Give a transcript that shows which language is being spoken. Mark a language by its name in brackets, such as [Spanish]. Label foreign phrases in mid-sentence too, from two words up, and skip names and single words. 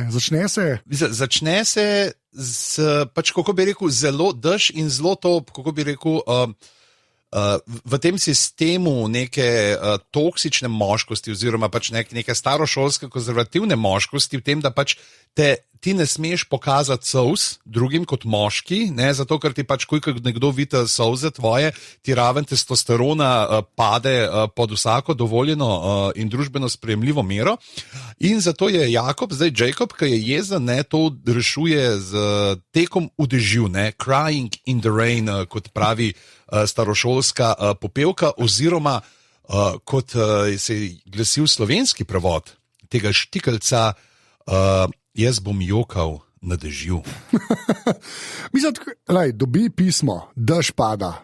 [Slovenian] Začne se z, pač, kako bi rekel, zelo dež in zelo to, kako bi rekel, v tem sistemu neke toksične moškosti oziroma pač neke starošolske konzervativne moškosti v tem, da pač ti ne smeš pokazati solz drugim kot moški, ne, zato ker ti pač, ko nekdo vidi solze tvoje, ti raven testosterona pade pod vsako dovoljeno in družbeno sprejemljivo mero. In zato je Jacob, ki je jezen, ne, to rešuje z tekom v dežju, ne, [English] crying in the rain, [Slovenian] kot pravi starošolska popevka, oziroma kot se je glasil slovenski prevod tega štikelca, jaz bom jokal na dežju. Mislim, lej, dobi pismo, dež pada.